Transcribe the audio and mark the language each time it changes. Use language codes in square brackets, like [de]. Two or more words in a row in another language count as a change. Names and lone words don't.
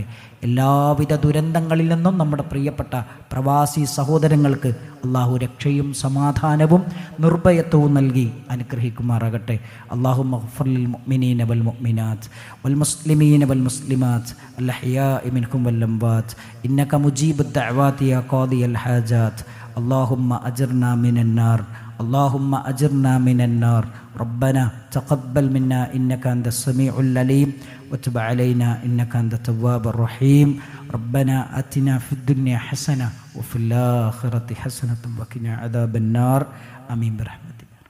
[ml] എല്ലാവിധ ദുരന്തങ്ങളിൽ നിന്നും നമ്മുടെ പ്രിയപ്പെട്ട പ്രവാസി സഹോദരങ്ങൾക്ക് അള്ളാഹു രക്ഷയും സമാധാനവും നിർഭയത്വവും നൽകി അനുഗ്രഹിക്കുമാറാകട്ടെ. [ar] اللهم اغفر للمؤمنين والمؤمنات والمسلمين والمسلمات الأحياء منهم والأموات إنك مجيب الدعوات يا قاضي الحاجات. اللهم أجرنا من النار, اللهم أجرنا من النار. ربنا تقبل منا إنك أنت السميع العليم وتب علينا إنك أنت التواب الرحيم. ربنا آتنا في الدنيا حسنة وفي الآخرة حسنة وقنا عذاب النار. آمين برحمتك.